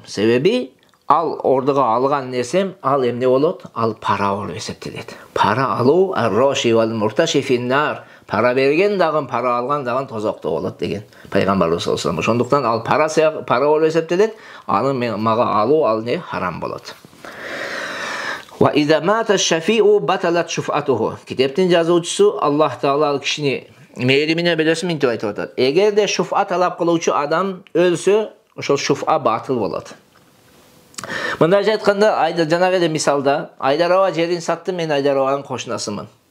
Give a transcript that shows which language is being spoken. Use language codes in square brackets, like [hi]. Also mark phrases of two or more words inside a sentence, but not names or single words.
[ky] Себеби ал ордуга алган нерсем, ал эмне болот? Ал пара болуп эсептелет. Пара алуу [ar] الراشي والمرتشي في النار. [ky] Пара берген дагы, пара алган дагы тозокто болот деген пайгамбарыбыз [ar] صلى الله عليه وسلم. [ky] Ошондуктан ал пара болуп эсептелет. Аны мага алуу ал не харам болот. [ar] وإذا مات الشفيع بطلت شفعته. [ky] Китептин жазуучусу Аллах Таала ал кишини мээримине белесин минтип айтып атат. Эгер де шуфа талап кылуучу адам өлсө, ошол шуфа батыл болот. Мындайча айтканда, жанагы эле мисалда, Айдар аба жерин сатты, мен Айдар абанын кошунасымын.